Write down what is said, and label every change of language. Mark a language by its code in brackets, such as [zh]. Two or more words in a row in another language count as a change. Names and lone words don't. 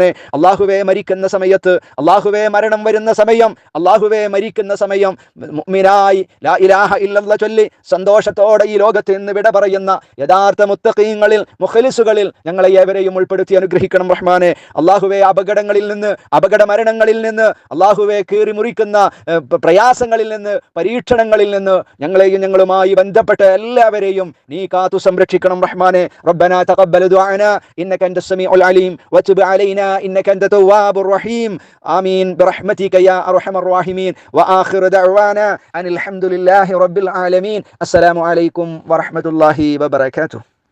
[ml] അല്ലാഹുവേ, മരിക്കുന്ന സമയത്ത്, അല്ലാഹുവേ മരണം വരുന്ന സമയം, അല്ലാഹുവേ മരിക്കുന്ന സമയം മുഅ്മിനായി [ar] لا إله إلا الله [ml] ചൊല്ലി സന്തോഷത്തോടെ ഈ ലോകത്ത് നിന്ന് വിട പറയുന്ന യഥാർത്ഥ മുത്തഖീങ്ങളിൽ, മുഖ്ലിസുകളിൽ ഞങ്ങളെ ഏവരെയും ഉൾപ്പെടുത്തി അനുഗ്രഹിക്കണം റഹ്മാനെ. അല്ലാഹുവേ, അപകടങ്ങളിൽ നിന്ന്, അപകട മരണങ്ങളിൽ നിന്ന്, അല്ലാഹുവേ കീറി മുറിക്കുന്ന പ്രയാസങ്ങളിൽ നിന്ന്, പരീക്ഷണങ്ങളിൽ നിന്ന് ഞങ്ങളെയും ഞങ്ങളുമായി ബന്ധപ്പെട്ട എല്ലാവരെയും നീ കാത്തു സംരക്ഷിക്കണം റഹ്മാനെ. [ar] ربنا تقبل دعاءنا إنك أنت السميع العليم وتب علينا إنك أنت التواب الرحيم آمين برحمتك يا أرحم الراحمين وآخر دعوانا أن الحمد لله رب العالمين السلام عليكم ورحمة الله وبركاته.